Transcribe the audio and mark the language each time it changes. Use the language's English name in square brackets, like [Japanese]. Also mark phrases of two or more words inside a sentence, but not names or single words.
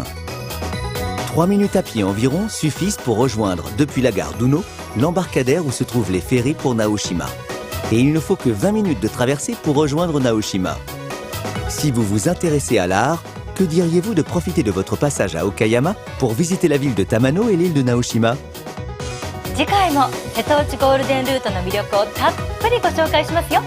[French] 3 minutes à pied environ suffisent pour rejoindre, depuis la gare d'Uno, l'embarcadère où se trouvent les ferries pour Naoshima. Et il ne faut que 20 minutes de traversée pour rejoindre Naoshima. Si vous vous intéressez à l'art, que diriez-vous de profiter de votre passage à Okayama pour visiter la ville de Tamano et l'île de Naoshima? [Japanese] 次回も瀬戸内ゴールデンルートの魅力をたっぷりご紹介しますよ。